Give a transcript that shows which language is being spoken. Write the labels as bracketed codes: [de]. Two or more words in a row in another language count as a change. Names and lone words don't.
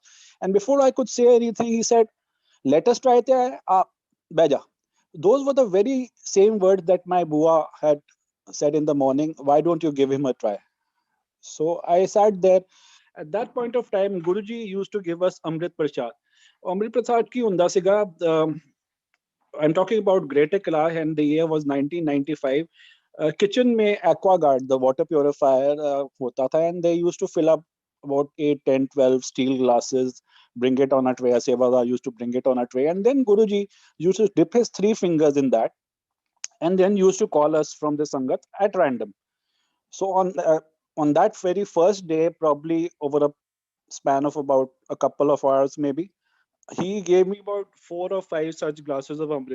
[en] And before I could say anything, he said, let us try it. Beja. Those were the very same words that my Bua had said in the morning. Why don't you give him a try? So I sat there. At that point of time, Guruji used to give us Amrit Prasad. [pa] ਅੰਮ੍ਰਿਤ ਪ੍ਰਸ਼ਾਦ ਕੀ ਹੁੰਦਾ ਸੀਗਾ, [en] I'm talking about Greater Kailash, and the year was 1995. Kitchen में aquaguard, the water purifier, [hi] होता था, [en] and they used to fill up about 8, 10, 12 steel glasses, bring it on a tray. Sevada used to bring it on a tray, and then Guruji used to dip his 3 fingers in that, and then used to call us from the Sangat at random. So on that very first day, probably over a span of about a couple of hours, maybe, he gave me about 4 or 5 such glasses of Amrit.